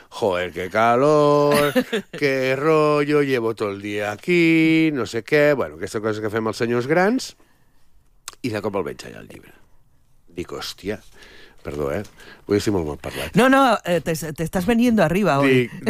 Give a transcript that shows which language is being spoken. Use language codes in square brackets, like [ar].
[es] Joder, qué calor, qué rollo, llevo todo el día aquí, no sé què. [ca] Bueno, aquestes coses que fem els senyors grans. I de cop el veig allà al llibre. Dic, hòstia... Perdó, Vull dir, si molt mal parlat. [es] No, te estás veniendo arriba hoy.